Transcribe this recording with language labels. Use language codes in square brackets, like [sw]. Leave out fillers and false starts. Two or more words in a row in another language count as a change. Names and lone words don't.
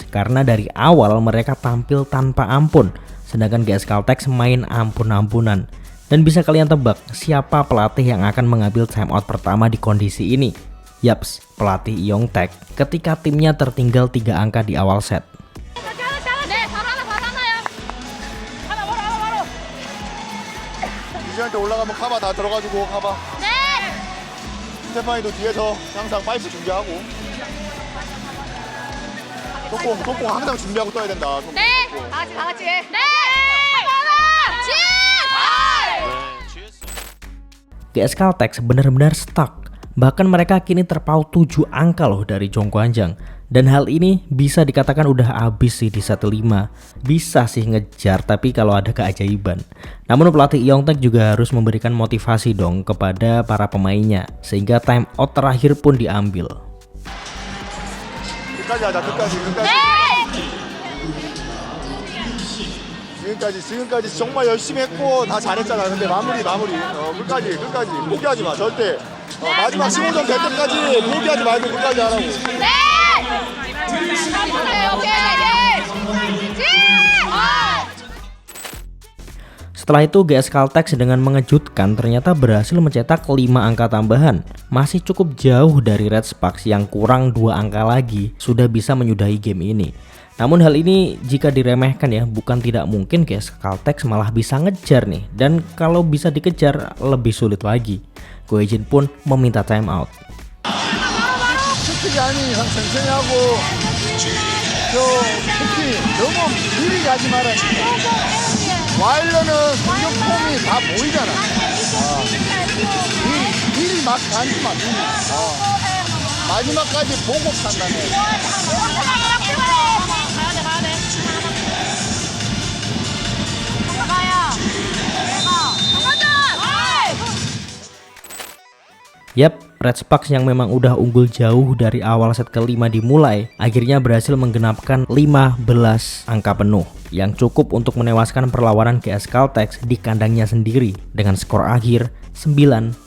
[id] Karena dari awal mereka tampil tanpa ampun, sedangkan GS Caltech main ampun-ampunan. Dan bisa kalian tebak siapa pelatih yang akan mengambil timeout pertama di kondisi ini? Yaps, pelatih Youngtaek ketika timnya tertinggal 3 angka di awal set. [ko] 이제한테 올라가면 카바 다 들어가지고 카바. 네. 스테파니도 뒤에서 항상 파이프 준비하고. 속공 항상 준비하고 떠야 된다. 네. 다 같이. 네. [id] GS Caltech benar-benar stuck. Bahkan mereka kini terpaut 7 angka loh dari Jongkwanjang. Dan hal ini bisa dikatakan udah habis sih di set 5. Bisa sih ngejar tapi kalau ada keajaiban. Namun pelatih Youngtaek juga harus memberikan motivasi dong kepada para pemainnya. Sehingga [en] time out [id] terakhir pun diambil. [ko] 지금까지 정말 열심히 했고 다 잘했잖아. 근데 마무리. 끝까지 포기하지 마. 절대. 마지막 15점 될 때까지 포기하지 말고 끝까지 하라고. 네. 오케이. [id] Setelah itu GS Caltex dengan mengejutkan ternyata berhasil mencetak 5 angka tambahan. Masih cukup jauh dari Red Sparks yang kurang 2 angka lagi sudah bisa menyudahi game ini. Namun hal ini jika diremehkan ya, bukan tidak mungkin GS Caltex malah bisa ngejar nih. Dan kalau bisa dikejar lebih sulit lagi. Goejin pun meminta [en] time out. [ko] 스틱이 아닌 이상 천천히 하고 특히 너무 미리 가지 말아야 돼. 와일러는 공격 폼이 다 보이잖아. 미리 막 가지 마. 마지막까지 보고 판단해. [id] Yap, Red Sparks yang memang udah unggul jauh dari awal set kelima dimulai, akhirnya berhasil menggenapkan 15 angka penuh yang cukup untuk menewaskan perlawanan GS Caltex di kandangnya sendiri dengan skor akhir 9-15.